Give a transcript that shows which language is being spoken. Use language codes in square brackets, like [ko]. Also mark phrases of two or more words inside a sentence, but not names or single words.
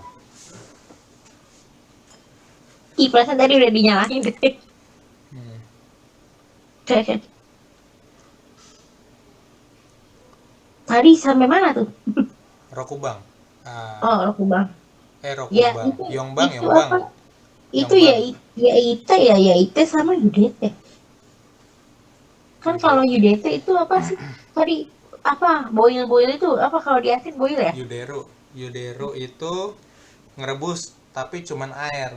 [id] Ih, perasaan tadi udah dinyalain deh. Tadi sampai mana tuh? Rokubang. Oh, Rokubang. Ya, Rokubang. itu Yongbang, itu Yongbang. apa? Itu ya ya Ite sama Yudete. Kan kalau Yudete itu apa sih? Tadi apa? Boil itu apa kalau di asin boil ya? Yuderu itu ngerebus tapi cuman air.